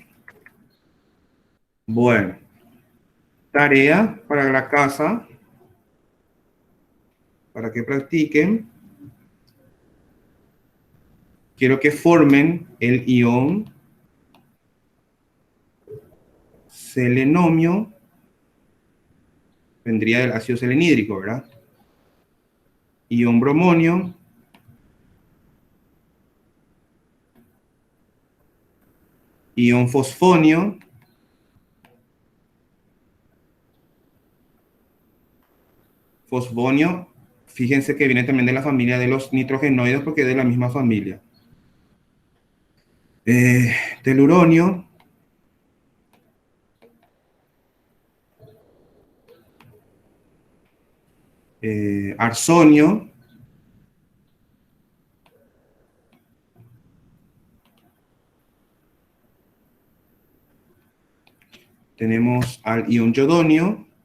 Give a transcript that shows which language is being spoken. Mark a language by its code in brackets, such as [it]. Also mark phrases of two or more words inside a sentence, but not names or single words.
[es] Bueno, tarea para la casa, para que practiquen. Quiero que formen el ion selenomio, vendría del ácido selenídrico, ¿verdad? Ion bromonio, ion fosfonio, fosfonio, fíjense que viene también de la familia de los nitrogenoides porque es de la misma familia. Teluronio, arsonio, tenemos al ion yodonio,